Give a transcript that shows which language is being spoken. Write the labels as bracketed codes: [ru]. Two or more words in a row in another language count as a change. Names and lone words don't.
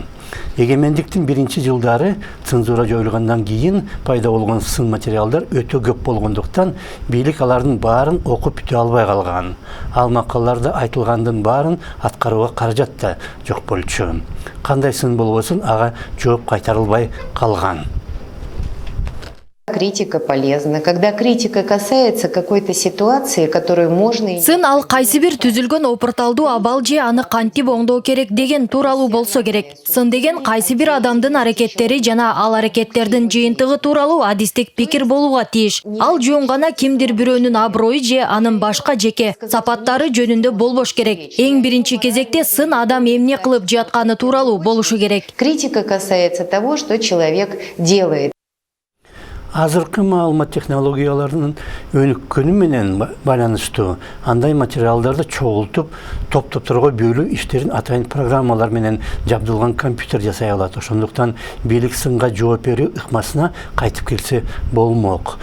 [ky] Эгемендиктин биринчи жылдары цензура жоюлгандан кийин пайда болгон сын материалдар өтө көп болгондуктан бийлик алардын баарын окуп бүтө албай калган. Ал макалаларда айтылгандын баарын аткарууга каражат да жок болчу. Кандай сын болбосун ага жооп кайтарылбай калган. [ru] Критика полезна. Когда критика касается какой-то ситуации, которую можно... [ky] Сын ал кайсы бир түзүлгөн опурталдуу абал же аны кантип оңдоо керек деген тууралуу болсо керек. Сын деген кайсы бир адамдын аракеттери жана ал аракеттердин жыйынтыгы тууралуу адистик пикир болууга тийиш. Ал жөн гана кимдир бирөөнүн аброю же анын башка жеке сапаттары жөнүндө болбош керек. Эң биринчи кезекте сын адам эмне кылып жатканы тууралуу болушу керек. [ru] Критика касается того, что человек делает. [ky] Азыркы маалымат технологияларынын өнүккөнү менен байланыштуу андай материалдарды чогултуп, топ-топторго бөлүү иштерин атайын программалар менен жабдылган компьютер жасай алат. Ошондуктан бийлик сынга жооп берүү ыкмасына кайтып келсе болмок.